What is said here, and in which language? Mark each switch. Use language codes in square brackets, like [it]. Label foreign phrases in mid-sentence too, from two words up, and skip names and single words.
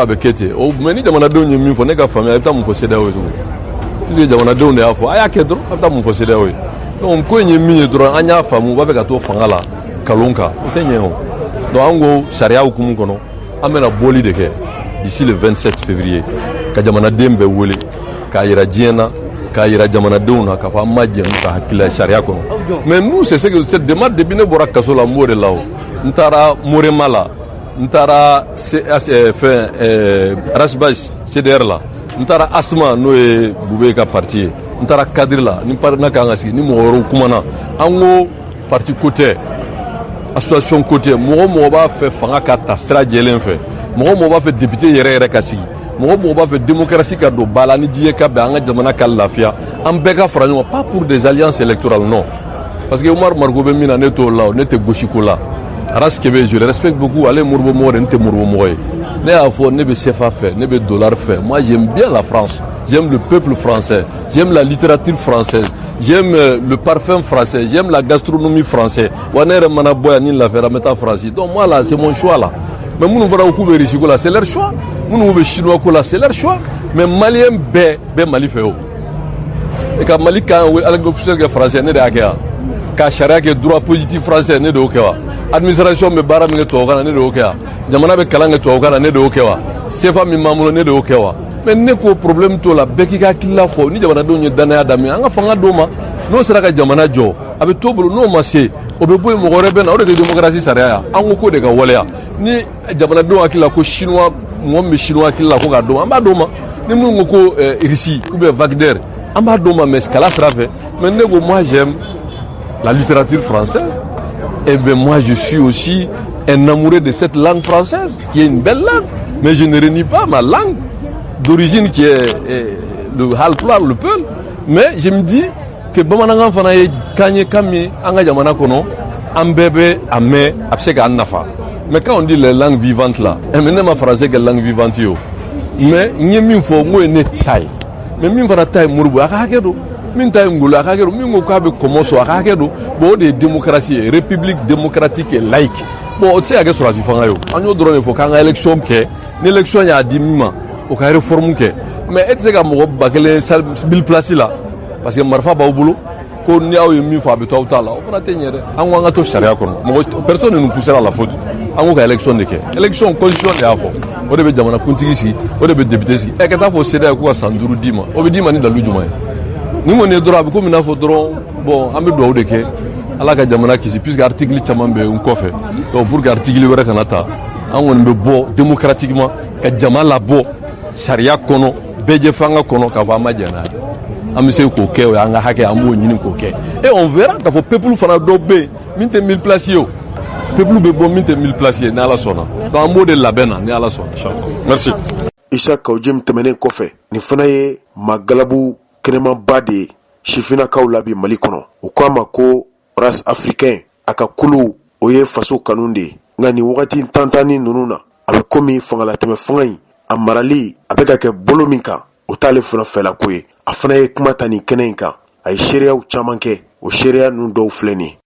[bm] bɛ kɛ ten o mais ni jamanadenw ye min fɔ ne ka faamuya i bɛ taa mun fɔ CEDEAO ye tugun puisque jamanadenw de y'a fɔ a y'a kɛ dɔrɔn a bɛ taa mun fɔ CEDEAO ye donc ko in ye min ye dɔrɔn an y'a faamu u b'a fɛ ka to fanga la kalon kan o tɛ ɲɛ o donc an ko sariya hukumu kɔnɔ an bɛna bɔli de kɛ [fr] d'ici le 27 février [bm] ka jamanaden bɛɛ wele k'a yira diɲɛ na k'a yira jamanadenw na k'a fɔ an ma jɛn ka hakilila sariya kɔnɔ [fr] mais nous c'est ce que cette démarche depuis [bm] ne bɔra kaso la n b'o de la o n taara Morema la n taara Rasbach CDR la n taara Asma n'o ye Bube ka parti ye n taara Kadiri la ni parina kan ka sigi ni mɔgɔ wɛrɛw kumana an ko parti ko tɛ association ko tɛ mɔgɔ b'a fɛ fanga ka ta sira jɛlen fɛ mɔgɔ b'a fɛ député yɛrɛ ka sigi mɔgɔ b'a fɛ démocratie ka don ba la ni diɲɛ ka bɛn an ka jamana ka lafiya an bɛɛ ka fara ɲɔgɔn [fr] pas pour des alliances électorales non parce que [bm] Umar Mariko bɛ min na ne t'o la ne tɛ gosiko la Aras Kebe [fr] je le respecte beaucoup [bm] ale Moribo mɔgɔ de ne tɛ Moribo mɔgɔ ye ne y'a fɔ ne bɛ CFA fɛ ne bɛ dollar fɛ [fr] moi j'aime bien la France j'aime le peuple français j'aime la littérature française j'aime le parfum français j'aime la gastronomie française [bm] wa ne yɛrɛ mana bɔ yan ni lafiyara n bɛ taa France [fr] donc moi là c'est mon choix là mais [bm] minnu fana k'u bɛ Russie ko la [fr] c'est leur choix [bm] minnu bɛ Chinois ko la [fr] c'est leur choix mais [bm] Malien bɛɛ Mali fɛ o et ka Mali kan [fr] avec officiel [bm] kɛ français ne de y'a kɛ yan ka sariya kɛ [fr] droit positif français [bm] ne de y'o kɛ wa administration bɛ baara min kɛ tubabukan na ne de y'o kɛ wa jamana bɛ kalan kɛ tubabukan na ne de y'o kɛ wa CFA min b'an bolo ne de y'o kɛ wa mais ne ko problème t'o la bɛɛ k'i ka hakilila fɔ ni jamanadenw ye danaya daminɛ an ka fanga d'o ma n'o sera ka jamana jɔ a bɛ t'o bolo n'o ma se o bɛ bɔ yen mɔgɔ wɛrɛ bɛ na o de tɛ démocratie sariya ya an ko k'o de ka waleya ni jamanadenw hakilila ko chinois mɔgɔ min bɛ chinois hakilila ko k'a d'o ma an b'a d'o ma ni minnu ko ko Russie [fr] ou bien [bm] Wagner an b'a d'o ma mais kala sira fɛ mais ne ko [fr] moi j'aime [bm] la littérature française et bien moi je suis aussi un amoureux de cette langue française qui est une belle langue mais je ne renie pas ma langue d'origine qui est le Halpulaar le Peul mais je me dis que bamanankan fana ye kan ye kan min an ka jamana kɔnɔ an bɛɛ bɛ a mɛn a bɛ se k'an nafa [fr] mais quand on dit les langues vivantes là mais [bm] ne ma français kɛ [fr] langue vivante [bm] ye o mais n ye min fɔ n ko ye ne ta ye mais min fana ta ye Moribo a ka hakɛ don min ta ye Ngolo a ka hakɛ don min ko k'a bɛ kɔmɔ sɔrɔ a ka hakɛ don bon o de ye démocratie ye [fr] république démocratique et laïque [bm] bon o tɛ se ka kɛ sɔrɔdasi fanga ye o an y'o dɔrɔn de fɔ k'an ka élection kɛ ni élection y'a di min ma o ka réforme kɛ mais e tɛ se ka mɔgɔ 1000 place la parce que marifa b'aw bolo ko ni aw ye min fɔ a bɛ to aw ta la o fana tɛ ɲɛ dɛ an ko an ka to sariya kɔnɔ mɔgɔ [fr] personne ne nous poussera à la faute [bm] an ko ka élection de kɛ élection constitution de y'a fɔ o de bɛ jamana kuntigi sigi o de bɛ député sigi ɛ ka taa fɔ CEDEAO k'u ka san 5 d'i ma o bɛ d'i ma ni dalu jumɛn ye ni kɔni ye dɔrɔn a bɛ komi n'a fɔ dɔrɔn bon an bɛ dugawu de kɛ ala ka jamana kisi puisque article caman bɛ n kɔfɛ [fr] donc pour que [bm] article wɛrɛ kana ta an kɔni bɛ bɔ démocratiquement ka jama labɔ sariya kɔnɔ bɛɛ jɛ fanga kɔnɔ k'a fɔ an ma jɛn n'a ye an bɛ se k'o kɛ o y'an ka hakɛ an b'o ɲini k'o kɛ [fr] et on verra [bm] k'a fɔ peuple fana dɔw bɛ yen min tɛ 1000 place ye o peuple bɛ bɔ min tɛ 1000 place ye ni ala sɔnna donc an b'o de labɛn na ni ala sɔnna merci. Isa Kawuji tɛmɛnen kɔfɛ nin fana ye magalabu kɛnɛmaba de ye sifinnakaw la bi Mali kɔnɔ u k'a ma ko [fr] race africain [bm] a ka kulu o ye faso kanu de ye nka nin wagati tantanni ninnu na a bɛ komi fangalatɛmɛ fanga in a marali a bɛ ka kɛ bolo min kan o t'ale fana fɛla ko ye a fana ye kuma ta nin kɛnɛ in kan a ye seereyaw caman kɛ o seereya ninnu dɔw filɛ nin ye.